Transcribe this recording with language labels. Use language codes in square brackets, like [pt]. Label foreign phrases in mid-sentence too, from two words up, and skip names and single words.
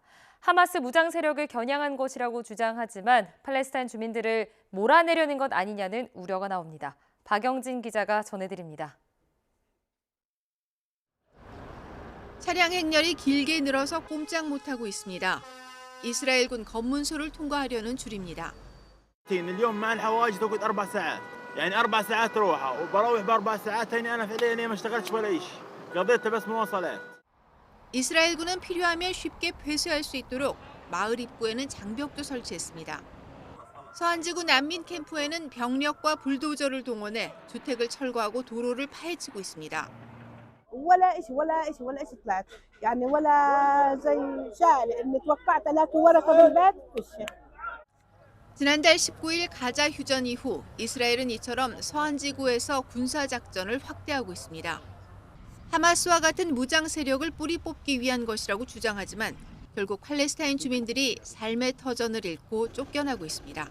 [ko] 하마스 무장 세력을 겨냥한 것이라고 주장하지만 팔레스타인 주민들을 몰아내려는 것 아니냐는 우려가 나옵니다. 박영진 기자가 전해드립니다. 차량 행렬이 길게 늘어서 꼼짝 못하고 있습니다. 이스라엘군 검문소를 통과하려는 줄입니다. [ar] يعني 4 ساعات روحة وبروح ب4 ساعات تاني أنا فعليا ما اشتغلتش ولا شيء قضيت بس مواصلات. [ko] 이스라엘군은 필요하면 쉽게 회수할 수 있도록 마을 입구에는 장벽도 설치했습니다. 서안지구 난민 캠프에는 병력과 불도저를 동원해 주택을 철거하고 도로를 파헤치고 있습니다. [ar] ولا إشي طلعت يعني ولا زي شال إني توقعت ألاقي ورقة بالبيت فيش. [ko] 지난달 19일 가자 휴전 이후 이스라엘은 이처럼 서안지구에서 군사작전을 확대하고 있습니다. 하마스와 같은 무장 세력을 뿌리 뽑기 위한 것이라고 주장하지만 결국 팔레스타인 주민들이 삶의 터전을 잃고 쫓겨나고 있습니다.